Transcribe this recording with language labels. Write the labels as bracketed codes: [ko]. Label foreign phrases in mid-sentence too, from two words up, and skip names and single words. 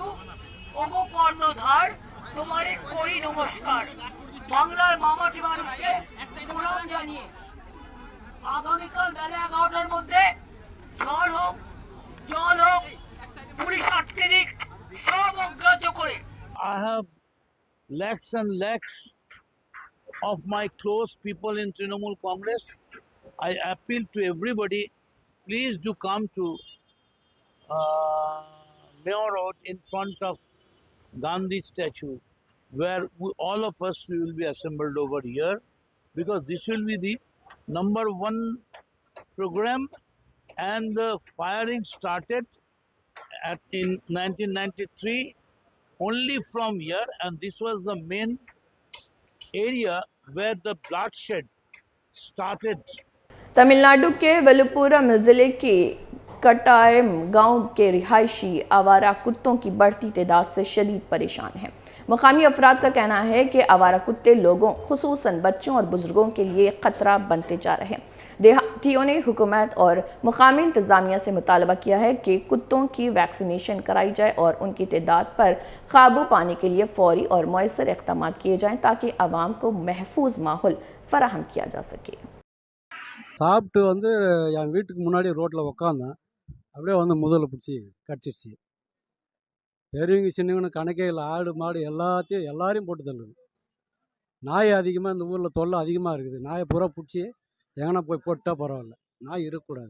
[bn] ওগো কর্ণধার, তোমারে করি নমস্কার। বাংলার মামাটি মানুষকে প্রণাম জানিয়ে আগামীকাল বেলা 11টার মধ্যে ঝড় হোক, জল হোক, পুলিশ আটকে দিক, সব অগ্রাহ্য করে। [en] I have lakhs and lakhs of my close people in Trinamool Congress. I appeal to everybody, please do come to Mayor Road in front of Gandhi statue, where all of us will be assembled over here, because this will be the #1 program, and the firing started in 1993 only from here, and this was the main area where the bloodshed started. [ur] تمل ناڈو کے ویلوپورم ضلعے کے کٹایم گاؤں کے رہائشی آوارہ کتوں کی بڑھتی تعداد سے شدید پریشان ہیں. مقامی افراد کا کہنا ہے کہ آوارہ کتے لوگوں، خصوصاً بچوں اور بزرگوں کے لیے خطرہ بنتے جا رہے ہیں. کمیٹیوں نے حکومت اور مقامی انتظامیہ سے مطالبہ کیا ہے کہ کتوں کی ویکسینیشن کرائی جائے اور ان کی تعداد پر قابو پانے کے لیے فوری اور مؤثر اقدام کیے جائیں تاکہ عوام کو محفوظ ماحول فراہم کیا جا سکے. [ta] சாப்பிட்டு வந்து என் வீட்டுக்கு முன்னாடி ரோட்டில் உக்காந்தேன். அப்படியே வந்து முதல்ல பிடிச்சி கடிச்சிடுச்சு. பெரியவங்க சின்னவங்க கணக்கே இல்லை. ஆடு மாடு எல்லாரையும் போட்டு தள்ளுது. நாய் அதிகமாக இந்த ஊரில் தொல்லை அதிகமாக இருக்குது. நாயை பூரா பிடிச்சி எங்கன்னா போய் போட்டால் பரவாயில்ல, நாய் இருக்கக்கூடாது.